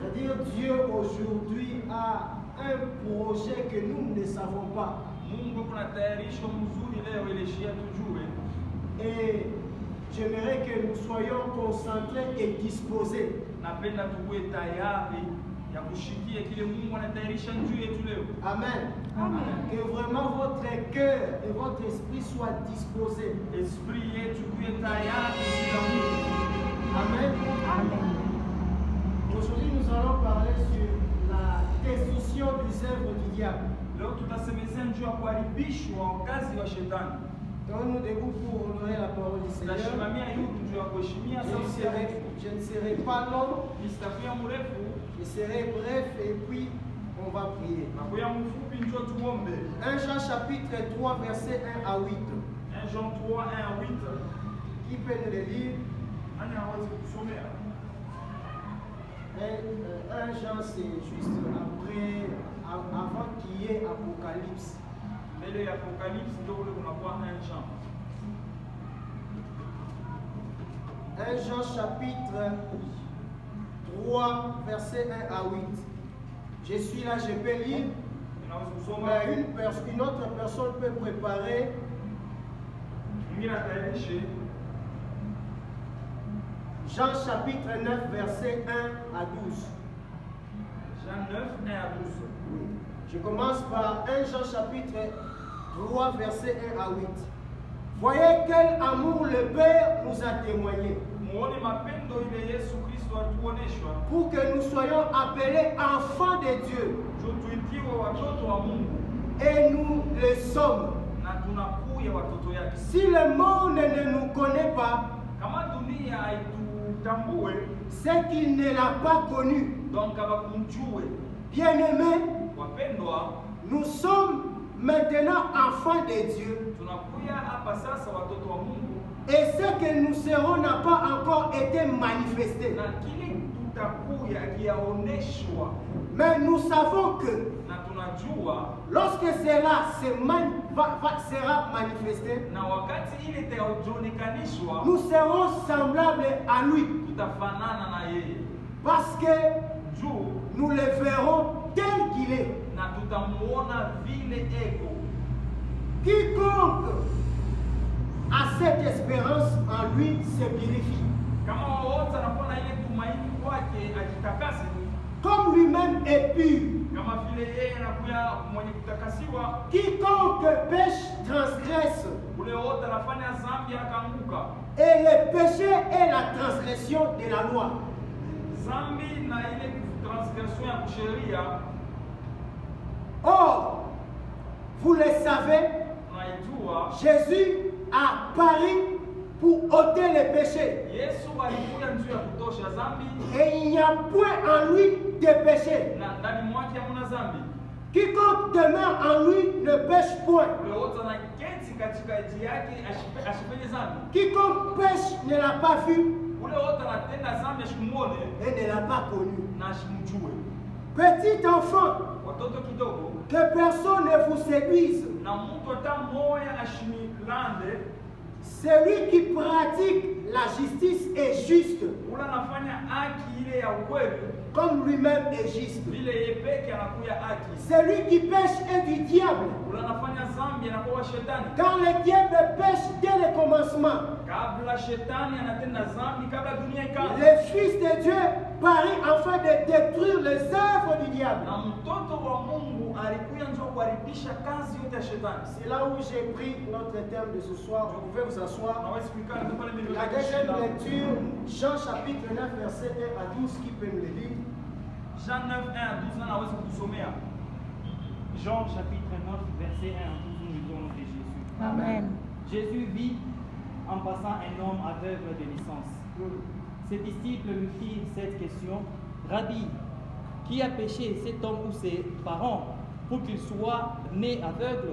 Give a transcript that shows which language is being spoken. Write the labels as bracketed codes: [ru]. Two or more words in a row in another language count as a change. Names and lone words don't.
[fr] dire Dieu aujourd'hui a un projet que nous ne savons pas. [sw] Mungu kuna tayarisho mzuri leo ilishia tujue. [fr] Et j'aimerais que nous soyons concentrés et disposés. [sw] Napenda tuwe tayari ya kushikia kile Mungu anatayarisha juu yetu leo. Amen. Amen. [fr] Que vraiment votre cœur et votre esprit soient disposés. [sw] Esprit yetu kuwe tayari sila Mungu. Amen. Amen. [fr] Aujourd'hui, nous allons parler sur la destruction des œuvres du diable. [sw] Leo tutasemezea juu ya kuharibishwa kazi wa shetani. [fr] Tenons-nous debout pour honorer la parole du Seigneur. [sw] Tutasimamia yudu juu ya kuheshimia sauti ya Mungu. [fr] Je ne serai pas long, [sw] Nitakuwa mrefu [fr] je serai bref et puis on va prier. [sw] na kuya mfupi njoo tuombe. [fr] 1 Jean chapitre 3 verset 1 à 8. 1 Jean 3, 1 à 8. Qui peut nous le lire? [sw] Nani hawezi kusomea? [fr] 1 Jean c'est juste après, avant qu'il y ait Apocalypse. [sw] Mbele ya Apocalypse ndio kule kunakuwa 1 Jean. [fr] 1 Jean chapitre 3 verset 1 à 8. Je suis là, je peux lire. [sw] Unaweza kusoma. [fr] Mais une autre personne peut préparer. [sw] Mwingine atayarishe. [fr] Jean chapitre 9 verset 1 à 12. Jean 9, 1 à 12. Oui. Je commence par 1 Jean chapitre 3 verset 1 à 8. Voyez quel amour le Père nous a témoigné. [sw] Muone mapendo ile Yesu Kristo atuoneshwa. [fr] Pour que nous soyons appelés enfants de Dieu. [sw] Juu tuitiwe watoto wa Mungu. [fr] Et nous le sommes. [sw] Na tunakuya watoto yake. [fr] Si le monde ne nous connaît pas, [sw] Kama dunia haitutambue, [fr] c'est qu'il ne l'a pas connu. [sw] donc abakumjue. [fr] Bien-aimés, [sw] Wapendwa, [fr] nous sommes maintenant enfants de Dieu. [sw] tunakuya hapa sasa watoto wa Mungu. [fr] Et ce que nous serons n'a pas encore été manifesté. [sw] Na kile tutakuya kiaoneshwa. [fr] Mais nous savons que [sw] Na tunajua [fr] lorsque cela sera manifesté, [sw] na wakati ile itaonekanishwa [fr] nous serons semblables à lui. [sw] tutafanana na yeye. [fr] Parce que [sw] Juu [fr] nous le verrons tel qu'il est. [sw] na tutamuona vile eko. [fr] Quiconque a cette espérance en lui se purifie. [sw] Kama wote anakuwa na ile tumaini kwake ajitakase, [fr] Comme lui-même est pur. [sw] kama vile yeye anakuya mwenye kutakasiwa. [fr] Quiconque pêche transgresse. [sw] Ule wote anafanya dhambi akaanguka. [fr] Et le péché est la transgression de la loi. [sw] Dhambi na ile transgression ya sheria. [fr] Or, vous le savez, [sw] Tunaijua [fr] Jésus a pari pour ôter les péchés. [sw] Yesu alikuja njuu ya kutosha dhambi [fr] Et il n'y a point en lui de péché. [sw] na ndani mwake hamuna dhambi. [fr] Quiconque demeure en lui ne pêche point. [sw] Ule wote anaketi katika eji yake asifanye dhambi. [fr] Quiconque pêche ne l'a pas vu [sw] Ule wote anatenda dhambi asimuone [fr] et ne l'a pas connu. [sw] na asimjue. [fr] Petit enfant, [sw] Watoto kidogo [fr] que personne ne vous séduise. [sw] na mtu hata mmoja ashimilande. [fr] Celui qui pratique la justice est juste, [sw] Ule anafanya haki ile ya ukweli [fr] comme lui-même est juste. [sw] vile yeye peke anakuya haki. [fr] Celui qui pêche est du diable, [sw] Ule anafanya dhambi anakuwa shetani. [fr] car le diable pêche dès le commencement. [sw] Kabla shetani anatenda dhambi, kabla dunia ikaanza. [fr] Le Fils de Dieu parit afin de détruire les œuvres du diable. [sw] Na mtoto wa Mungu alikuja njoo kuharibisha kazi yote ya shetani. [fr] C'est là où j'ai pris notre thème de ce soir. Vous pouvez vous asseoir. [sw] Naweza kuikana tu pale mbele [fr] La [sw] yake [fr] deuxième [sw] shida. [fr] lecture, Jean chapitre 9, verset 1 à 12, qui peut me le lire? [sw] Jean 9, 1 à 12 naweza kutusomea. [fr] Jean chapitre 9, verset 1 à 12, nous lisons de Jésus. Amen. Jésus vit en passant un homme aveugle de naissance. Ses disciples lui firent cette question: Rabbi, qui a péché, cet homme ou ses parents, pour qu'il soit né aveugle?